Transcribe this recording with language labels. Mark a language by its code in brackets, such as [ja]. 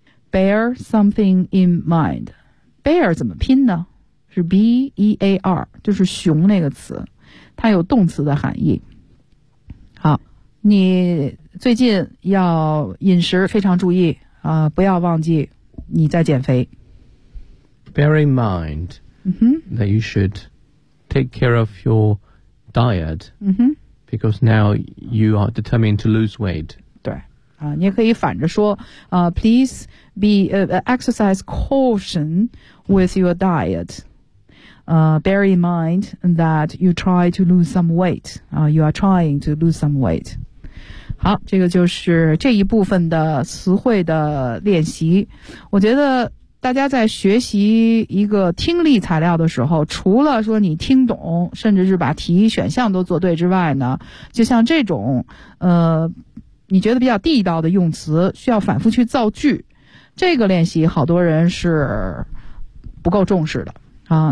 [en] bear something in mind， bear [zh] 怎么拼呢？是 b e a r， 就是熊那个词，它有动词的含义。好，你最近要饮食非常注意啊、不要忘记你在减肥。 [en] Bear in mind、that you should take care of your diet、because now you are determined to lose weight. [zh] 对、你也可以反着说、 [en] please be、exercise caution with your diet.、bear in mind that you try to lose some weight.、you are trying to lose some weight. [zh] 好，这个就是这一部分的词汇的练习。我觉得大家在学习一个听力材料的时候，除了说你听懂，甚至是把题选项都做对之外呢，就像这种你觉得比较地道的用词需要反复去造句，这个练习好多人是不够重视的啊。